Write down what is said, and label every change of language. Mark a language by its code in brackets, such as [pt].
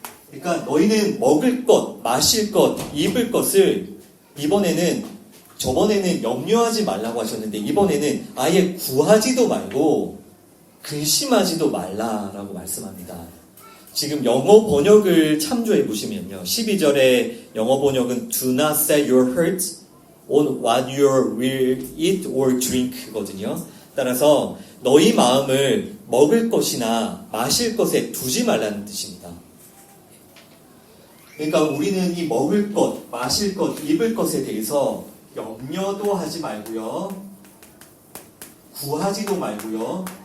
[ko] 그러니까 너희는 먹을 것, 마실 것, 입을 것을 이번에는, 저번에는 염려하지 말라고 하셨는데 이번에는 아예 구하지도 말고 근심하지도 말라라고 말씀합니다. 지금 영어 번역을 참조해 보시면요. 12절의 영어 번역은 [en] Do not set your heart on what you will eat or drink [ko] 거든요. 따라서 너희 마음을 먹을 것이나 마실 것에 두지 말라는 뜻입니다. 그러니까 우리는 이 먹을 것, 마실 것, 입을 것에 대해서 염려도 하지 말고요. 구하지도 말고요.